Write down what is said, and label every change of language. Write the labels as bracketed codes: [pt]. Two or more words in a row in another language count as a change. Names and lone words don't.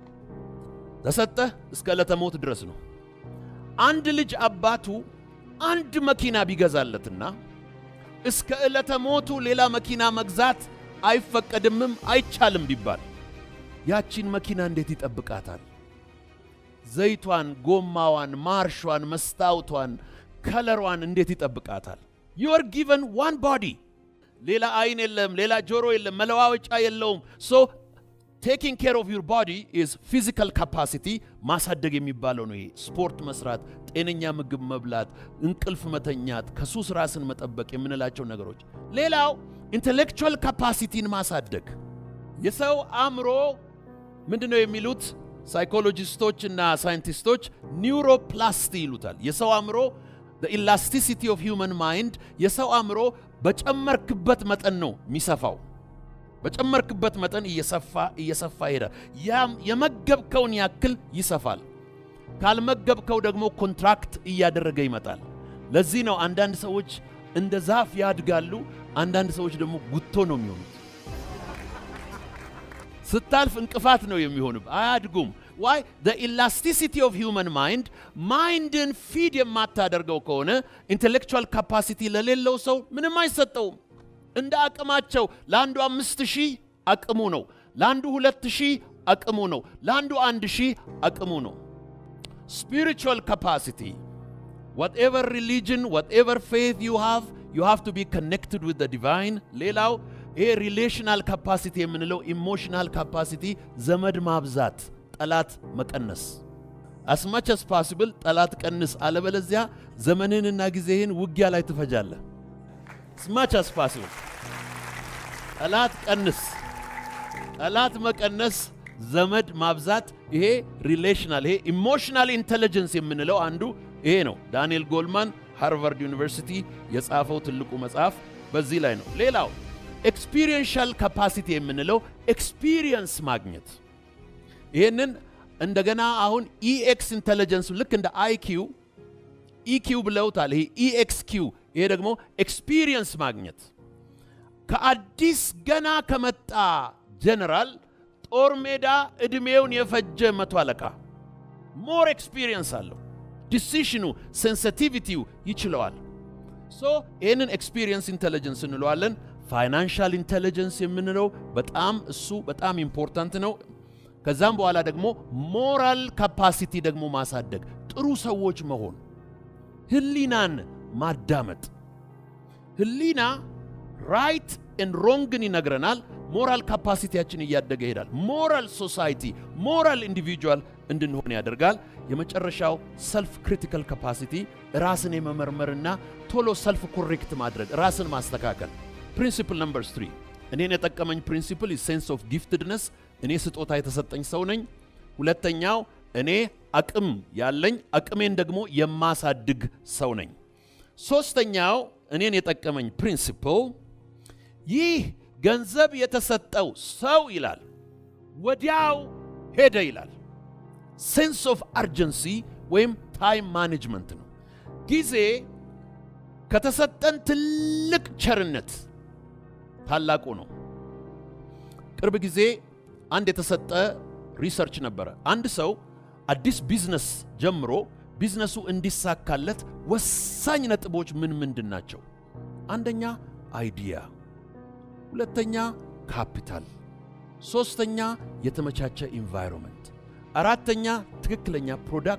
[am] ተሰጠ እስከ ለተሞት ድረስ ነው አንድ ልጅ አባቱ አንድ መኪና ቢገዛለትና እስከ ለተሞቱ ሌላ መኪና መግዛት አይፈቀድምም አይቻልም ቢባል ያቺን መኪና እንዴት ይጠብቃታል ዘይቷን ጎማዋን ማርሿን መስታውቷን ከለሯን እንዴት ይጠብቃታል [en] you are given one body [am] ሌላ አይን የለም ሌላ ጆሮ የለም መለዋወጫ የለውም [en] so taking care of your body is physical capacity [am] ማሳደግ የሚባለው ነው ይሄ ስፖርት መስራት ጤነኛ ምግብ መብላት እንቅልፍ መተኛት ከሱስ ራስን መጠበቅ የምንላቸው ነገሮች ሌላው [en] intellectual capacity [am] ማሳደግ የሰው አእምሮ ምንድነው የሚሉት ሳይኮሎጂስቶችና ሳይንቲስቶች ኒውሮፕላስቲ ይሉታል የሰው አእምሮ [en] the elasticity of human mind [am] የሰው አእምሮ በጨመርክበት መጠን ነው የሚሰፋው በጨመርክበት መጠን እየሰፋ ይሄዳል የመገብከውን ያክል ይሰፋል ካልመገብከው ደግሞ ኮንትራክት እያደረገ ይመጣል ለዚህ ነው አንዳንድ ሰዎች እንደ ዛፍ ያድጋሉ አንዳንድ ሰዎች ደግሞ ጉቶ ነው የሚሆኑት ስታልፍ እንቅፋት ነው የሚሆኑት አያድጉም [en] why the elasticity of human mind in feed [am] የማታደርገው ከሆነ [en] intellectual capacity [am] ለሌለው ሰው ምንም አይሰጠውም እንደ አቅማቸው ለአንዱ 5000 አቅሙ ነው ለአንዱ 2000 አቅሙ ነው ለአንዱ 1000 አቅሙ ነው [en] spiritual capacity whatever religion whatever faith you have to be connected with the divine [am] ሌላው [en] relational capacity [am] የምንለው [en] emotional capacity [am] ዘመድ ማብዛት ጠላት መቀነስ [en] as much as possible [am] ጠላት ቀንስ አለበለዚያ ዘመንህንና ጊዜህን ውጊያ ላይ ትፈጃለህ [en] as much as possible [am] ጠላት ቀንስ ጠላት መቀነስ ዘመድ ማብዛት ይሄ relational ይሄ [en] emotional intelligence [am] የምንለው አንዱ ይሄ ነው ዳንኤል ጎልማን ሃርቫርድ ዩኒቨርሲቲ የጻፈው ትልቁ መጽሐፍ በዚህ ላይ ነው ሌላው [en] experiential capacity [am] የምንለው experience ማግኘት ይሄንን እንደገና አሁን [en] EX intelligence [am] ልክ እንደ IQ EQ ብለውታል ይሄ EXQ ይሄ ደግሞ experience ማግኘት ከአዲስ ገና ከመጣ ጀነራል ጦር ሜዳ እድሜውን የፈጀ መቶ አለቃ [en] more experience [am] አለው [en] decision sensitivity [am] ይችላል so ይሄንን [en] experience intelligence [am] እንለዋለን [en] financial intelligence [am] የምንለው በጣም እሱ በጣም important ነው ከዛም በኋላ ደግሞ [en] moral capacity [am] ደግሞ ማሳደግ ጥሩ ሰዎች መሆን ህሊናን ማዳመጥ ህሊና [en] right and wrong [am] ይነግረናል moral capacityያችን እያደገ ይሄዳል [en] moral society moral individual [am] እንድንሆን ያደርጋል የመጨረሻው [en] self critical capacity [am] ራስን የመመርመርና ቶሎ self correct ማድረግ ራስን ማስተካከል [en] principle number 3 [am] እኔን የጠቀመኝ [en] principle is sense of giftedness [am] እኔ ስጦታ የተሰጠኝ ሰው ነኝ ሁለተኛው እኔ አቅም ያለኝ አቅሜን ደግሞ የማሳድግ ሰው ነኝ ሶስተኛው እኔን የጠቀመኝ principle ይህ ገንዘብ የተሰጠው ሰው ይላል ወዲያው ሄደ ይላል [en] sense of urgency [am] ወይም [en] time management [am] ነው ጊዜ ከተሰጠን ትልቅ ቸርነት ታላቁ ነው ቅርብ ጊዜ አንድ የተሰጠ ሪሰርች ነበረ አንድ ሰው አዲስ ቢዝነስ ጀምሮ ቢዝነሱ እንዲሳካለት ወሳኝ ነጥቦች ምንድናቸው አንደኛ አይዲያ ሁለተኛ ካፒታል ሶስተኛ የተመቻቸ ኢንቫይሮንመንት አራተኛ ትክክለኛ ፕሮዳክት